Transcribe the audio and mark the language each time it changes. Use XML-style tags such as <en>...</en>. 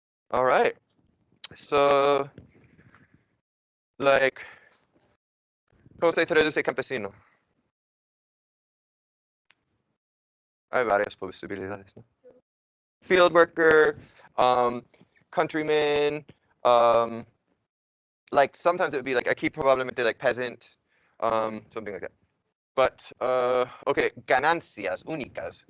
<en>All right. So, like,</en> <es>¿cómo se traduce campesino? Hay varias posibilidades, ¿no?</es> <en>Field worker, countryman, like sometimes it would be like</en> <es>aquí probablemente</es> <en>like peasant, something like that. But okay,</en> <es>ganancias únicas.</es>